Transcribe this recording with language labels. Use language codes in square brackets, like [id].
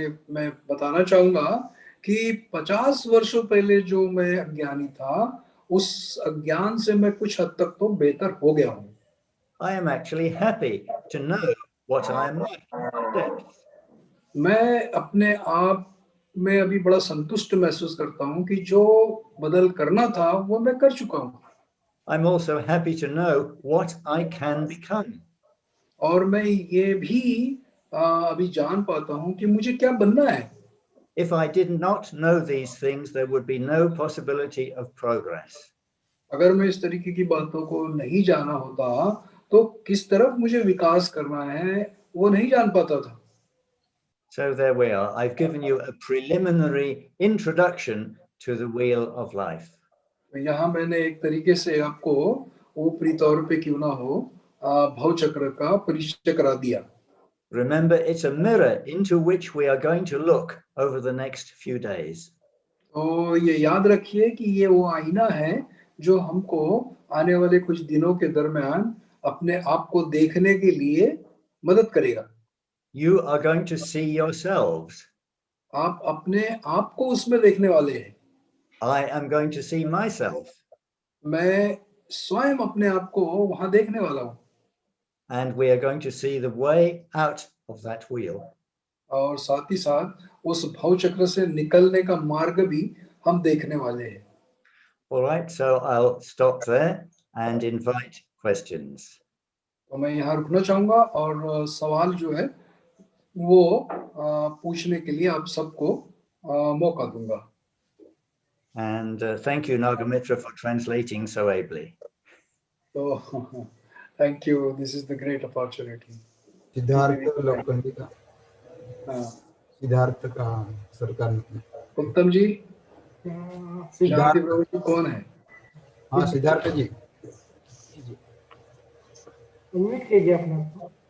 [hi] मैं बताना चाहूँगा कि 50 वर्षों पहले जो मैं अज्ञानी था, उस अज्ञान से मैं कुछ हद तक तो बेहतर हो गया हूँ। [en] I am actually happy to know what I am like in my depth. [hi] मैं अपने आप में अभी बड़ा संतुष्ट महसूस करता हूँ कि जो बदल करना था वो मैं कर चुका हूँ। [en] I'm also happy to know what I can become. [hi] और मैं ये भी अभी जान पाता हूँ कि मुझे क्या बनना है। [en] If I did not know these things, there would be no possibility of progress. [hi] अगर मैं इस तरीके की बातों को नहीं जाना होता, तो किस तरफ मुझे विकास करना है, वो नहीं जान पाता था। [en] So there we are. I've given you a preliminary introduction to the wheel of life. [hi] यहाँ मैंने एक तरीके से आपको ऊपरी तौर पे क्यों ना हो भव चक्र का परिचय करा दिया। [en] Remember, it's a mirror into which we are going to look over the next few days. [hi] तो ये याद रखिए कि ये वो आईना है जो हमको आने वाले कुछ दिनों के दरमियान अपने आप को देखने के लिए मदद करेगा। [en] You are going to see yourselves. [hi] आप अपने आप को उसमें देखने वाले हैं। [en] I am going to see myself. [hi] मैं स्वयं अपने आप को वहां देखने वाला हूँ। [en] And we are going to see the way out of that wheel. [hi] और साथ ही साथ उस भव चक्र से निकलने का मार्ग भी हम देखने वाले हैं। [en] All right, so I'll stop there and invite questions. [hi] तो मैं यहाँ रुकना चाहूँगा और सवाल जो है वो पूछने के लिए आप सबको मौका दूंगा। [en] And thank you, Nagamitra, for translating so ably. So thank you. This is the great opportunity. [hi] Siddharth लोकंडी का सिद्धार्थ का सरकार उत्तम जी, सिद्धार्थ प्रभु जी कौन है? हाँ सिद्धार्थ जी अनम्यूट कीजिए अपना।